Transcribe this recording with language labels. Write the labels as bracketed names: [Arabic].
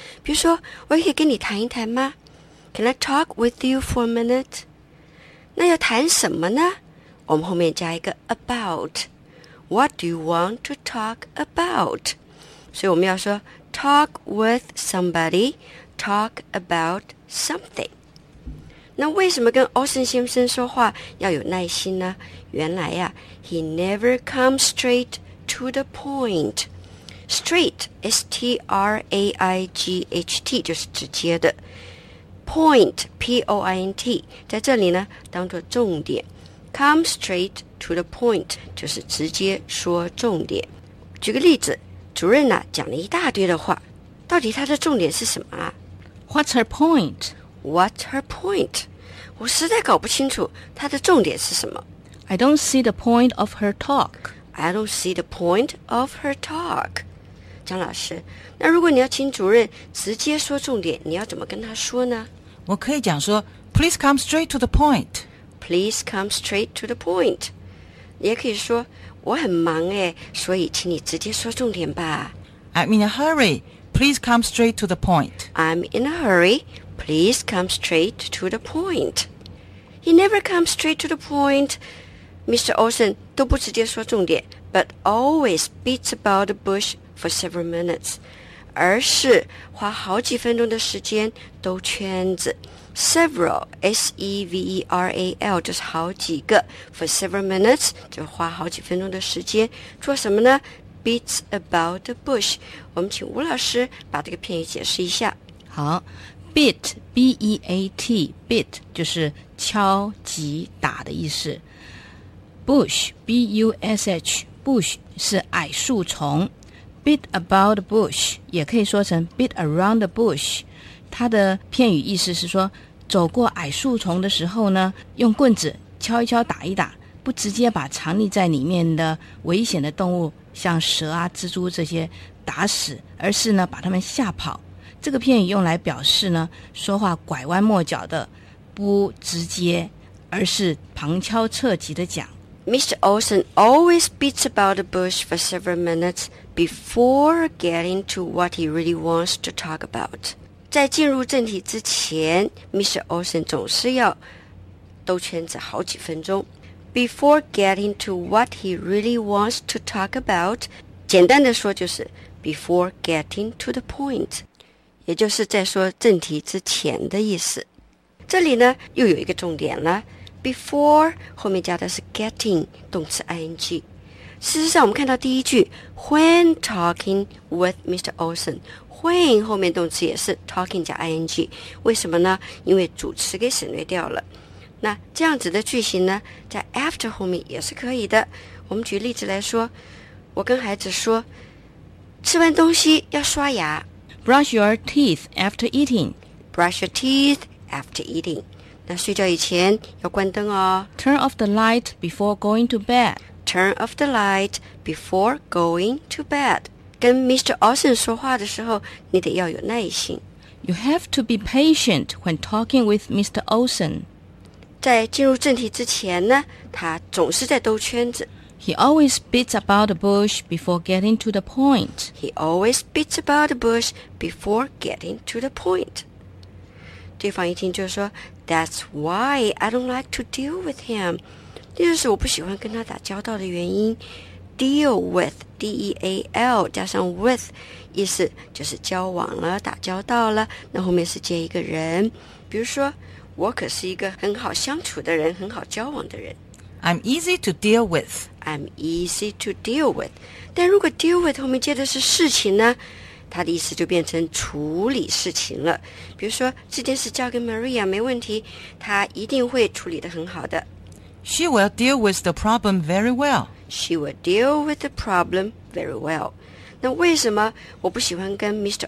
[Chinese] 比如说，我可以跟你谈一谈吗？ [English] Can I talk with you for a minute? [Chinese] 那要谈什么呢？我们后面加一个 about. [English] What do you want to talk about? [Chinese] 所以我们要说 [English] talk with somebody, talk about something. [Chinese] 那为什么跟 Austin 先生说话要有耐心呢？原来呀、 [English] He never comes straight to the point. [Chinese] Straight, S-T-R-A-I-G-H-T, 就是直接的。 Point, P-O-I-N-T, 在这里呢，当作重点。 [English] Come straight to the point, [Chinese] 就是直接说重点。举个例子，主任呢，讲了一大堆的话，到底他的重点是什么啊？ [English] What's her point? What's her point? [Chinese] 我实在搞不清楚她的重点是什么。 [English] I don't see the point of her talk. I don't see the point of her talk. [Chinese] 张老师，那如果你要请主任直接说重点，你要怎么跟他说呢？我可以讲说 [English] Please come straight to the point. Please come straight to the point. [Chinese] 你也可以说我很忙哎，所以请你直接说重点吧。 [English] I'm in a hurry. Please come straight to the point. I'm in a hurry. Please come straight to the point. He never comes straight to the point. Mr. Olsen [Chinese] 都不直接说重点 [English] but always beats about the bush for several minutes. [Chinese] 而是花好几分钟的时间兜圈子。 Several, S-E-V-E-R-A-L, 就是好几个。 [English] For several minutes, [Chinese] 就花好几分钟的时间。做什么呢? [English] Beats about the bush. [Chinese] 我们请吴老师把这个片语解释一下。好。Beat, B-E-A-T, beat 就是敲击打的意思。 Bush, B-U-S-H, bush 是矮树丛。 [English] Beat about the bush [Chinese] 也可以说成 [English] beat around the bush。 [Chinese] 它的片语意思是说，走过矮树丛的时候呢，用棍子敲一敲，打一打，不直接把藏匿在里面的危险的动物，像蛇啊、蜘蛛这些打死，而是呢把它们吓跑。这个片语用来表示呢，说话拐弯抹角的，不直接，而是旁敲侧击的讲。 [English] Mr. Olsen always beats about the bush for several minutes before getting to what he really wants to talk about. [Chinese] 在进入正题之前 ，Mr. Olsen 总是要兜圈子好几分钟。 [English] Before getting to what he really wants to talk about， [Chinese] 简单的说就是 [English] before getting to the point。 [Chinese] 也就是在说正题之前的意思。这里呢又有一个重点了， before 后面加的是 getting 动词 ing。事实上我们看到第一句 [English] when talking with Mr. [Chinese] Olsen， when 后面动词也是 talking 加 ing， 为什么呢？因为主词给省略掉了。那这样子的句型呢，在 after 后面也是可以的。我们举例子来说，我跟孩子说吃完东西要刷牙。 [English] Brush your teeth after eating. Brush your teeth after eating. [Chinese] 那睡觉以前要关灯哦。 [English] Turn off the light before going to bed. Turn off the light before going to bed. [Chinese] 跟 Mr. Olsen 说话的时候，你得要有耐心。 [English] You have to be patient when talking with Mr. Olsen. [Chinese] 在进入正题之前呢，他总是在兜圈子。 [English] He always beats about the bush before getting to the point. He always beats about the bush before getting to the point. [Chinese] 对方一听就说 [English] That's why I don't like to deal with him. [Chinese] 这就是我不喜欢跟他打交道的原因。Deal with, D-E-A-L, 加上 with, 意思就是交往了，打交道了，那后面是接一个人。比如说，我可是一个很好相处的人，很好交往的人。 [English] I'm easy to deal with. I'm easy to deal with. [Chinese] 但如果 deal with 后面接的是事情呢，它的意思就变成处理事情了。比如说，这件事交给 Maria 没问题，她一定会处理得很好的。 [English] She will deal with the problem very well. She will deal with the problem very well. [Chinese] 那为什么我不喜欢跟 Mr.